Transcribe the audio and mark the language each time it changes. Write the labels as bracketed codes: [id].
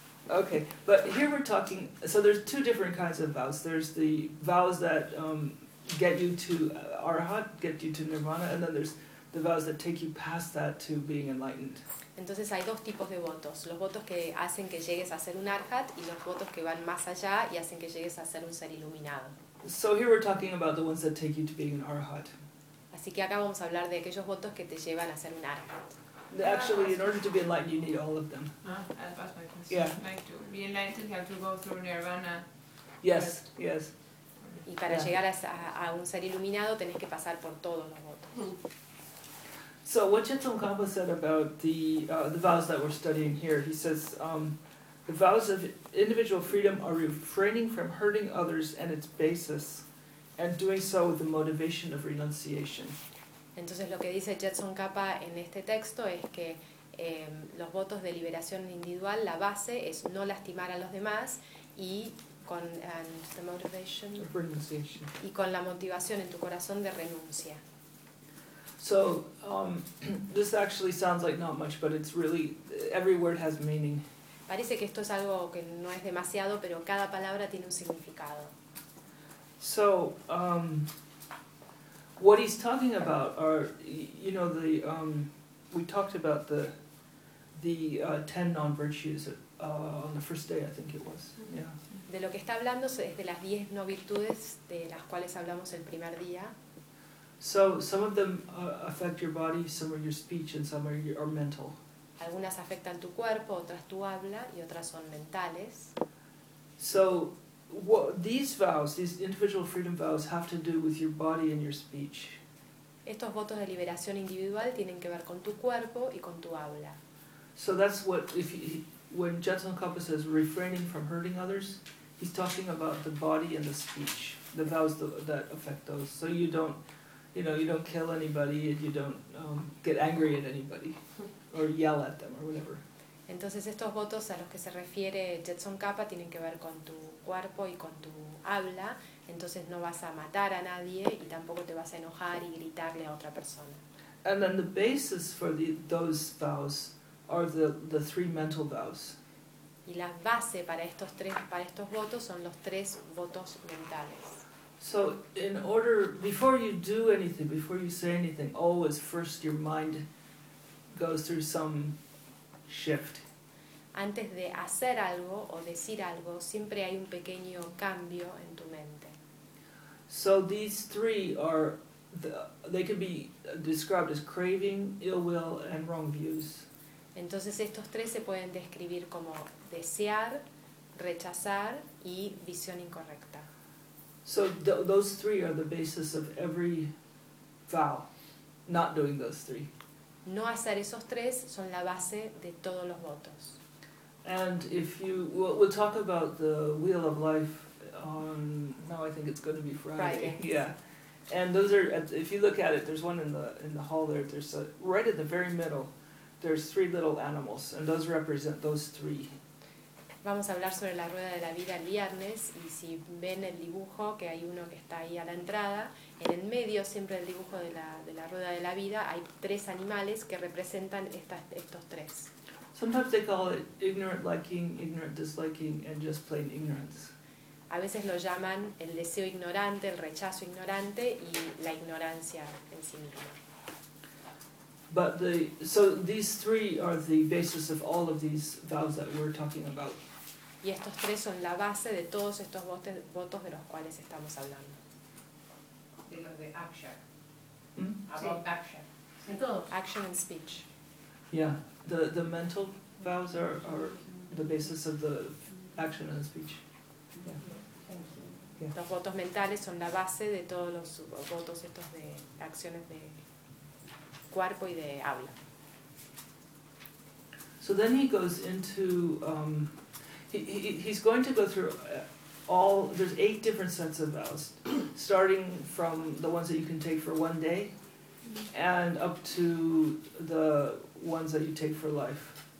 [en] Okay, but here we're talking, so there's two different kinds of vows. There's the vows that get you to arhat, get you to nirvana, and then there's the vows that take you past that to being enlightened. [es] Entonces hay dos tipos de votos, los votos que hacen que llegues a ser un arhat y los votos que van más allá y hacen que llegues a ser un ser iluminado. [en] So here we're talking about the ones that take you to being an arhat. [es] Así que acá vamos a hablar de aquellos votos que te llevan a ser un arhat. [en] Actually, in order to be enlightened, you need all of them. That's my question. Yeah. Like to be enlightened, you have to go through nirvana. Yes. Yes. [es] Y para llegar a un ser iluminado, tenés que pasar por todos los votos. [en] So what Jeto Kapa said about the vows that we're studying here, he says the vows of individual freedom are refraining from hurting others and its basis, and doing so with the motivation of renunciation. [es] Entonces lo que dice Jetson Kapa en este texto es que los votos de liberación individual, la base es no lastimar a los demás y con [en] the motivation, renunciation. [es] Y con la motivación en tu corazón de renuncia. [en] So this actually sounds like not much, but it's really every word has meaning. [es] Parece que esto es algo que no es demasiado, pero cada palabra tiene un significado. [en] So What he's talking about are, you know, the we talked about the 10 non-virtues on the first day, I think it was. Yeah. [es] De lo que está hablando es de las 10 no virtudes de las cuales hablamos el primer día. [en] So some of them affect your body, some are your speech, and some are your mental. [es] Algunas afectan tu cuerpo, otras tu habla, y otras son mentales. [en] So what these vows, these individual freedom vows, have to do with your body and your speech. [es] Estos votos de liberación individual tienen que ver con tu cuerpo y con tu habla. [en] So that's what, if he, when Jetsun Kapa says refraining from hurting others, he's talking about the body and the speech, the vows that affect those. So you don't, you know, you don't kill anybody and you don't get angry at anybody or yell at them or whatever. [es] Entonces estos votos a los que se refiere Jetsun Kapa tienen que ver con tu cuerpo y con tu habla. Entonces no vas a matar a nadie y tampoco te vas a enojar y gritarle a otra persona. [en] And then the basis for those vows are the three mental vows. [es] Y la base para estos tres, para estos votos, son los tres votos mentales. [en] So in order, before you do anything, before you say anything, always first your mind goes through some shift. [es] Antes de hacer algo o decir algo, siempre hay un pequeño cambio en tu mente. [en] So these three are, they can be described as craving, ill will, and wrong views. [es] Entonces estos tres se pueden describir como desear, rechazar y visión incorrecta. [en] So those three are the basis of every vow, not doing those three. [es] No hacer esos tres son la base de todos los votos. [en] And if you, we'll talk about the Wheel of Life on, no, I think it's going to be Friday. Friday. Yeah. And those are, if you look at it, there's one in the hall there, there's a, right in the very middle, there's three little animals, and those represent those three. [es] Vamos a hablar sobre la Rueda de la Vida el viernes, y si ven el dibujo, que hay uno que está ahí a la entrada, en el medio siempre del dibujo de la Rueda de la Vida hay tres animales que representan estos tres. [en] Sometimes they call it ignorant liking, ignorant disliking, and just plain ignorance. [es] A veces lo llaman el deseo ignorante, el rechazo ignorante, y la ignorancia en sí misma. [en] But the, so these three are the basis of all of these vows that we're talking about. [es] Y estos tres son la base de todos estos votos de los cuales estamos hablando. De los de [en] action. About action. Action and speech. Yeah, the mental vows are the basis of the action and speech. Yeah. [es] Los votos mentales son la base de todos los votos estos de acciones de cuerpo y de habla. [en] So then he goes into he's going to go through all, there's 8 different sets of vows, starting from the ones that you can take for one day and up to the ones that you take for life.